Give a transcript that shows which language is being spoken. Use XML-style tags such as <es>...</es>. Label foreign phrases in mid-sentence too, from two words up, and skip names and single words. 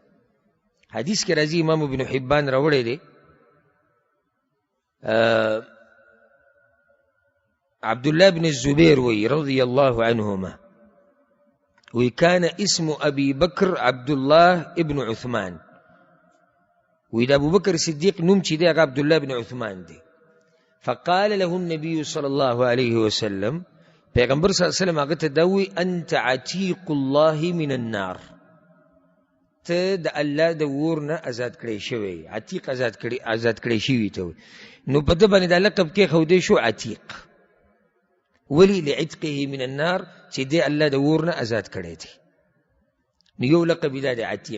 <ps>حدیث کې راځي، امام ابن حبان راوړی دی، عبدالله بن الزبیر وی</ps> <ar>رضی الله عنهما</ar> <ps>وی</ps> <ar>کان اسم ابی بکر عبدالله ابن عثمان.</ar> <ps>وی د ابو بکر صدیق نوم چې دی هغه عبدالله بن عثمان دی.</ps> <ar>فقال له النبي صلی الله علیه وسلم، پیغمبر صلی الله علیه وسلم</ar> <ps>هغه ته دا وی</ps> <ar>انت عتیق الله من النار،</ar> <ps>ته د الله د اور نه آزاد کړی شوی. عتیق آزاد کړی شوي ته وي. نو په ده باندې دا لقب کېښودی شو عتیق.</ps> <ar>ولی لعتقه من النار،</ar> <ps>چې دی الله د اور نه آزاد کړی دی. نو یو لقب دا دی عتیق.</ps>